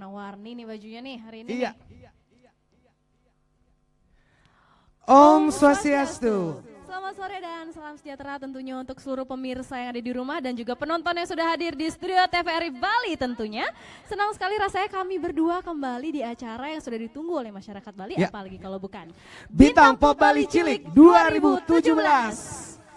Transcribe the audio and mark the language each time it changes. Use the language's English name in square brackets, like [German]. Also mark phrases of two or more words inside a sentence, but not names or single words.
[Indonesian] warna-warni nih bajunya nih hari ini. Iya. Nih. Om Swastiastu. Selamat sore dan salam sejahtera tentunya untuk seluruh pemirsa yang ada di rumah dan juga penonton yang sudah hadir di studio TVRI Bali tentunya. Senang sekali rasanya kami berdua kembali di acara yang sudah ditunggu oleh masyarakat Bali, Ya. apalagi kalau bukan Bintang Pop Bali Cilik 2017.